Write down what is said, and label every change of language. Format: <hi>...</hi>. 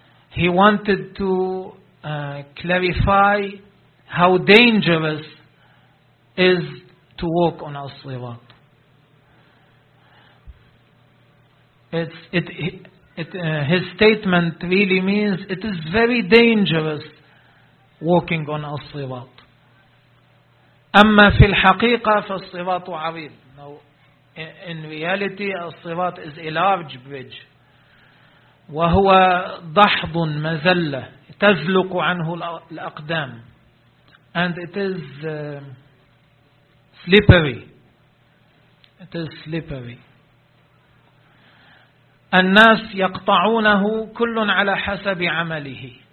<en>He wanted to clarify how dangerous is to walk on al-sirat. His statement really means it is very dangerous walking on al-sirat.</en> <ar>أما في الحقيقة فالصراط عريض.</ar> <en>Now, in reality, al-sirat is a large bridge.</en> <ar>وهو ضحض مزلة تزلق عنه الأقدام.</ar> <en>And it is slippery. It is slippery.</en> <ar>الناس يقطعونه كل على حسب عمله.</ar>